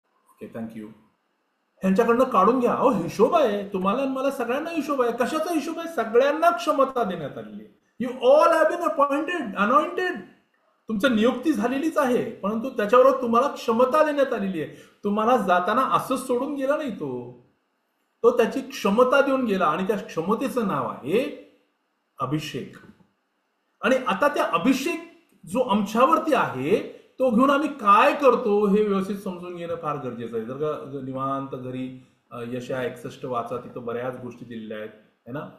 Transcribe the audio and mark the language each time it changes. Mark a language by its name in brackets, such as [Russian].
[Marathi] Okay, thank you. ह्यांच्याकडनं काढून घ्या. अहो हिशोब आहे, तुम्हाला मला सगळ्यांना हिशोब आहे. कशाचा हिशोब आहे? सगळ्यांना क्षमता देण्यात आलेली आहे. [English] You all have been appointed, anointed. [Marathi] तुमचं नियुक्ती झालेलीच आहे, परंतु त्याच्यावर तुम्हाला क्षमता देण्यात आलेली आहे. तुम्हाला जाताना असंच सोडून गेला नाही, तो त्याची क्षमता देऊन गेला. आणि त्या क्षमतेचं नाव आहे अभिषेक. आणि आता त्या अभिषेक जो आमच्यावरती आहे तो घेऊन आम्ही काय करतो हे व्यवस्थित समजून घेणं फार गरजेचं आहे. जर का निवांत घरी यशया 61 वाचा, तिथं बऱ्याच गोष्टी दिलेल्या आहेत है ना.